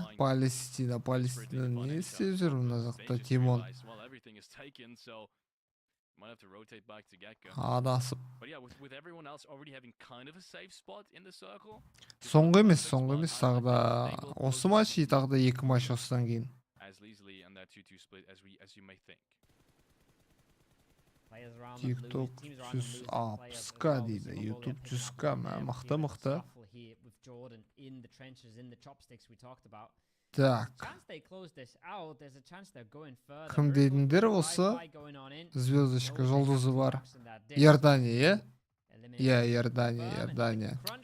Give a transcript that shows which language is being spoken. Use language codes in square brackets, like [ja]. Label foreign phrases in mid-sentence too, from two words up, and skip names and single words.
[kk] Палестина не істеп жүр мына жақта Тимон? Адасып. Соңғы емес тағда осы матч, тағда 2 матч осыдан кейін. TikTok 160к дейді, YouTube 100к, мықты. Так. Кім дейдіндер осы? Звездочка, жұлдызы бар. Иордания, иә? Иордания.